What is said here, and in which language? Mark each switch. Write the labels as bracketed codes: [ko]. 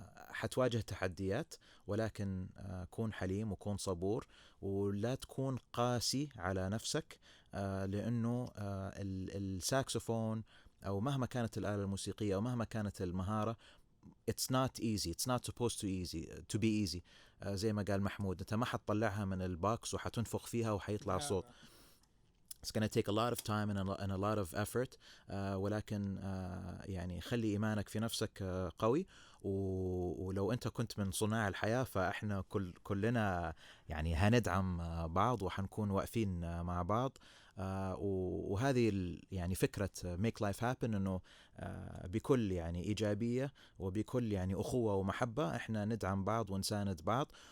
[ar] حتواجه تحديات، ولكن كون حليم وكون صبور، ولا تكون قاسي على نفسك، لأنه الساكسوفون أو مهما كانت الآلة الموسيقية أو مهما كانت المهارة [en] it's not easy, it's not supposed to be easy. [ar] زي ما قال محمود، انت ما حتطلعها من الباكس وحتنفخ فيها وحيطلع صوت. [en] It's gonna take a lot of time and a lot of effort. [ar] ولكن يعني خلي إيمانك في نفسك قوي. ولو أنت كنت من صناع الحياة فإحنا كلنا يعني هندعم بعض وحنكون واقفين مع بعض. وهذه يعني فكرة [en] make life happen، [ar] إنه بكل يعني إيجابية وبكل يعني أخوة ومحبة إحنا ندعم بعض ونساند بعض.